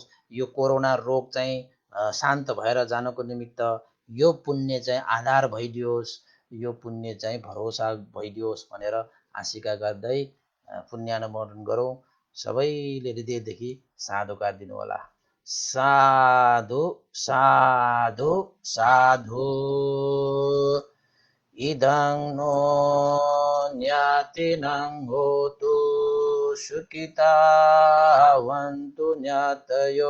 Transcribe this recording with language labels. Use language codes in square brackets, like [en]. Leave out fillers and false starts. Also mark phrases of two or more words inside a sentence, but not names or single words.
[ne] यो कोरोना रोग चाहिँ शान्त भएर जानको निमित्त यो पुण्य चाहिँ आधार भइदियोस्, यो पुण्य चाहिँ भरोसा भइदियोस् भनेर आशिका गर्दै पुण्यानुमोदन गरौँ। सबैले हृदयदेखि साधुकार दिनुहोला। साधु साधु साधु। [pi] इदं नो ज्ञातिनं होतु सुखितावन्तु ज्ञातयो।